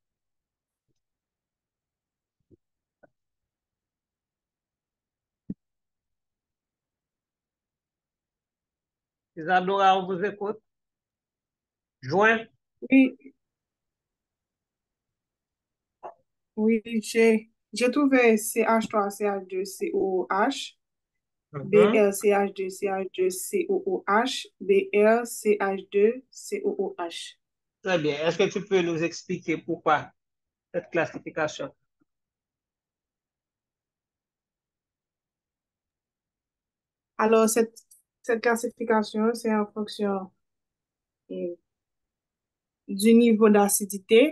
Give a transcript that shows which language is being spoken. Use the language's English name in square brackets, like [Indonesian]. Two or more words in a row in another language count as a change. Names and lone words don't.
[French] Isadora, on vous écoute. Joint. Oui, oui, j'ai trouvé CH3, CH2, COOH, Mhm. Br, CH2, CH2, COOH, Br, CH2, COOH. Très bien. Est-ce que tu peux nous expliquer pourquoi cette classification? Alors, cette classification, c'est en fonction euh, du niveau d'acidité.